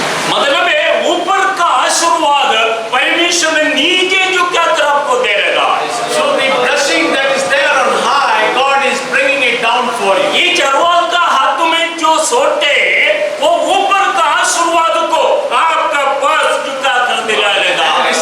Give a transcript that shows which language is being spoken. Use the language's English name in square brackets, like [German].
[Hindi] मतलब है ऊपर का आशीर्वाद परमेश्वर ने नीचे जो क्या तरफ को दे रहा है। [English] So the blessing that is there on high, God is bringing it down for you. [Hindi] ये चरवाहा का हाथ में जो सोटे हैं, वो ऊपर का आशीर्वाद को आपका पास झुका कर दिला रहेगा।